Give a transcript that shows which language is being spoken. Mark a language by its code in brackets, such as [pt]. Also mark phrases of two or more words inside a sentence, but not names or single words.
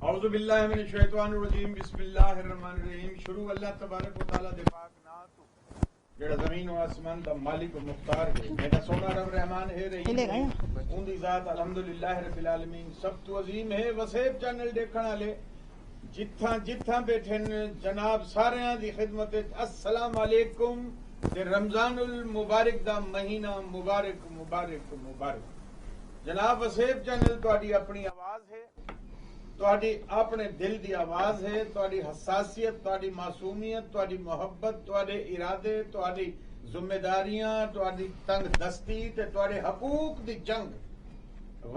[ar] بالله من الشيطان الرجيم بسم الله الرحمن الرحيم. [pa] شروع اللہ [ar] تبارك وتعالى [pa] دے پاک نام تو جیہڑا زمین و آسمان دا مالک و مختار ہے. میرا سوہنا رب رحمان ہے رحیم اوندی ذات [ar] الحمد لله رب العالمين. [pa] سب تو عظیم ہے وسیب چینل دیکھن والے جتھا جتھا بیٹھے جناب ساریاں دی خدمت وچ [ar] السلام عليكم. [pa] تے رمضان المبارک دا مہینہ مبارک مبارک مبارک. جناب وسیب چینل تہاڈی اپنی آواز ہے، تہاڈی اپنے دل دی آواز ہے، تہاڈی حساسیت، تہاڈی معصومیت، تہاڈی محبت، تہاڈے ارادے، تہاڈی ذمہ داریاں، تہاڈی تنگ دستی تے تہاڈے حقوق دی جنگ.